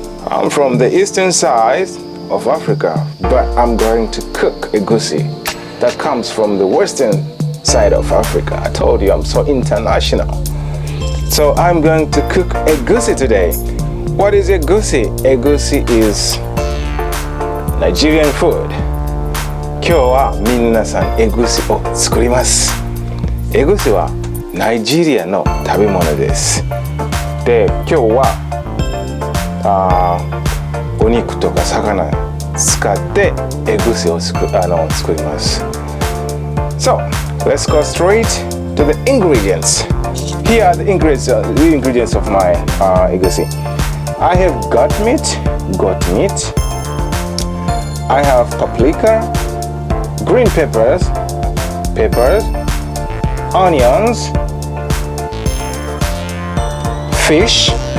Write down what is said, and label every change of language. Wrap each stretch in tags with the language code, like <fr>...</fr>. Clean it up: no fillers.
<en>I'm from the eastern side of Africa, but I'm going to cook egusi that comes from the western side of Africa. I told you I'm so international. So I'm going to cook egusi today. What is egusi? Egusi is Nigerian food.</en> <ja>今日は皆さんエグシを作ります。エグシはナイジェリアの食べ物です。で、今日はお肉とか魚使ってエグシを作ります。</ja> <en>So, let's go straight to the ingredients. Here are the ingredients of my egusi. I have goat meat. I have paprika, green peppers, onions, fish.</en>